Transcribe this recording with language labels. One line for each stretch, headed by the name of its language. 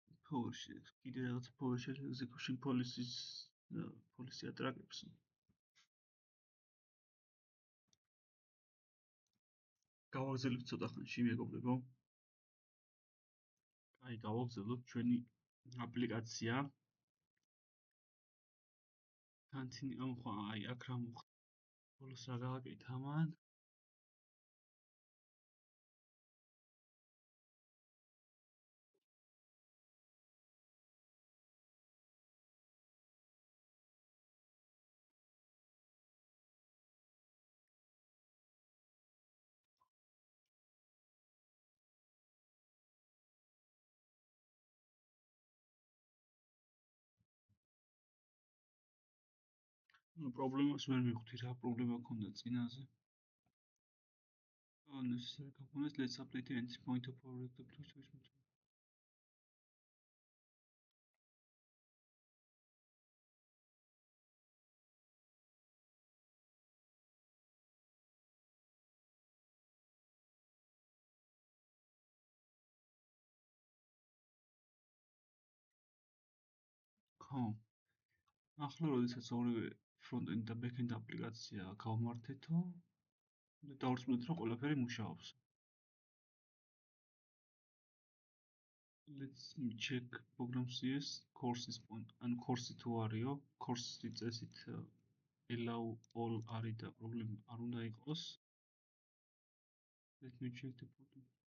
Georgian: PowerShell, კიდე რაღაცა PowerShell execution policy ატრაკებს. გავაგზავნებთ ცოტა ხანში, მეგობრებო. აი, გავაგზავნოთ ჩვენი აპლიკაცია. Continue, ხო, აი, აქ რა მოხდა? ბოლოს რა გავაკეთე ამან? პრობლემას ვერ მივხვდი, რა პრობლემა ქონდა წინაზე.
English: Unnecessary components, let's update the entry point of our application.
Georgian: ხო. ახლა როდესაც ორივე front-end და back-end აპლიკაცია გავმართეთო, დავrწმუნდით რომ ყველაფერი მუშაობს.
English: Let's check program.cs courses point.
Georgian: ან course თუ არისო, course-ი წესით
English: allow all
Georgian: არის და პრობლემა არ უნდა იყოს.
English: Let me check the program.